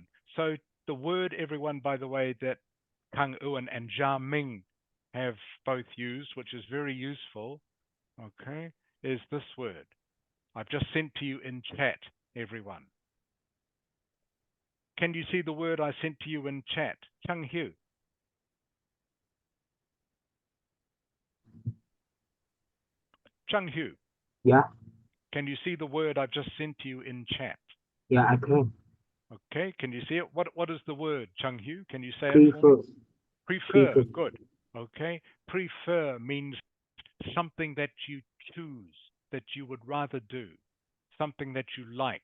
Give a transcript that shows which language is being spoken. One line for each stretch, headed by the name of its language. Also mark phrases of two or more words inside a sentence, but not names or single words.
English: So the word, everyone, by the way, that Kang Uan and Jia Ming have both used, which is very useful, okay, is this word. I've just sent to you in chat, everyone. Can you see the word I sent to you in chat? Chang Hu. Chang Hu. Yeah, Can you see the word I've just sent to you in chat? yeah, I can. Okay, can you see it? What is the word, Chung Hu? Can you say it for me? Prefer. Prefer. Good. Okay. Prefer means something that you choose, that you would rather do, something that you like.